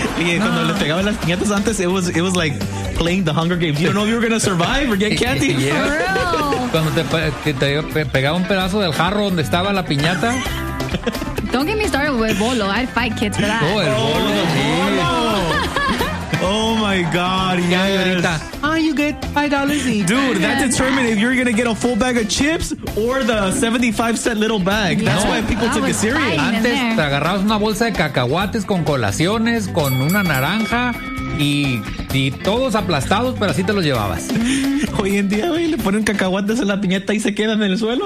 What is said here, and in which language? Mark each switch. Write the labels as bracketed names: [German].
[Spanish] Y cuando le pegaban las piñatas antes, [English] it was like playing the Hunger Games. You don't know if you were gonna survive or get candy. Yeah. For real. [Spanish] Cuando te pegaba un pedazo del jarro donde estaba la piñata. [English] Don't get me started with bolo. I'd fight kids for that. Oh, oh my God, yes. You get $5 each. Dude, that determined if you're going to get a full bag of chips or the 75-cent little bag. Yeah. That's why people took it serious. [Spanish] Antes te agarrabas una bolsa de cacahuates con colaciones, con una naranja y todos aplastados, pero así te los llevabas. Hoy en día, güey, le ponen cacahuates en la piñata y se quedan en el suelo.